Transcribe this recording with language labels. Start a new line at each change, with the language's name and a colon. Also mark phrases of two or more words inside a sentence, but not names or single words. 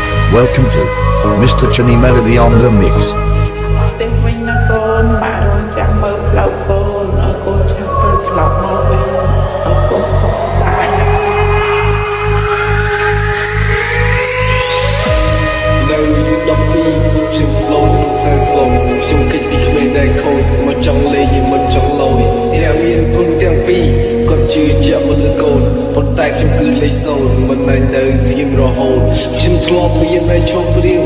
English: Welcome to Mr. Chani Melody on the mix.
Khmer: ទេវិញណាកូនបាក់រងចាំមើលផ្លូវកូនឲ្យកូនចាំទៅត្រឡប់មកវិញឲ្យកូនសុខសប្បាយណាស់ នៅយុទ្ធ12ខ្ញុំ slow សែន slow ខ្ញុំគិតពីក្មេងដែលខូចមកចង់លេងមិនចង់លយអ្នកមានគុណទាំងពីរគាត់ជឿជាក់មកលើកូនប៉ុន្តែខ្ញុំគឺលេខ0មិនណែនៅស្ងៀមរហូតខ្ញុំធ្លាប់មានតែឈប់រៀន